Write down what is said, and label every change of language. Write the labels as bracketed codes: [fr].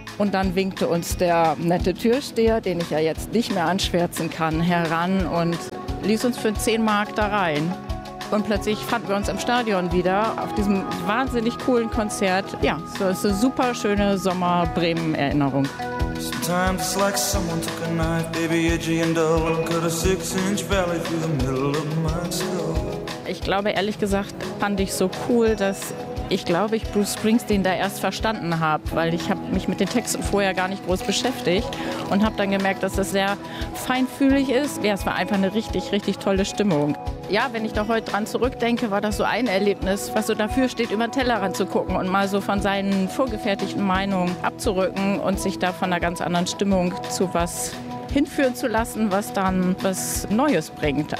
[de] Und dann winkte uns der nette Türsteher, den ich ja jetzt nicht mehr anschwärzen kann, heran und ließ uns für 10 Mark da rein. Und plötzlich fanden wir uns im Stadion wieder, auf diesem wahnsinnig coolen Konzert. Ja, so ist eine super schöne Sommer-Bremen-Erinnerung. [en] Sometimes it's like someone took a knife, baby edgy and dull, and cut a 6-inch valley through the middle of my skull. [de] Ich glaube, ehrlich gesagt, fand ich so cool, dass ich glaube, ich Bruce Springsteen da erst verstanden habe, weil ich habe mich mit den Texten vorher gar nicht groß beschäftigt und habe dann gemerkt, dass das sehr feinfühlig ist. Ja, es war einfach eine richtig, richtig tolle Stimmung. Ja, wenn ich da heute dran zurückdenke, war das so ein Erlebnis, was so dafür steht, über den Tellerrand zu gucken und mal so von seinen vorgefertigten Meinungen abzurücken und sich da von einer ganz anderen Stimmung zu was hinführen zu lassen, was dann was Neues bringt.